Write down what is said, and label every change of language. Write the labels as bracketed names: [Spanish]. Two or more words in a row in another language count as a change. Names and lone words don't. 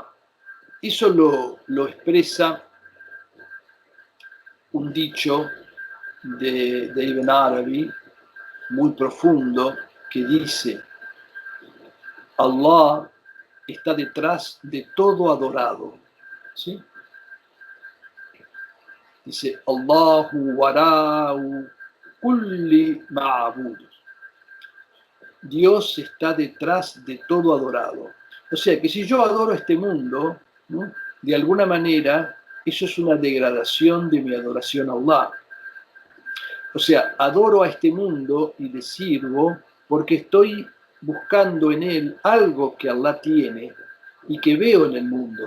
[Spanish] Eso lo expresa un dicho de Ibn Arabi muy profundo que dice: Allah está detrás de todo adorado. ¿Sí? Dice: [Arabic] الله وراء كل معبود. [Spanish] Dios está detrás de todo adorado. O sea que si yo adoro este mundo, ¿no? De alguna manera, eso es una degradación de mi adoración a Allah. O sea, adoro a este mundo y le sirvo porque estoy buscando en él algo que Allah tiene y que veo en el mundo.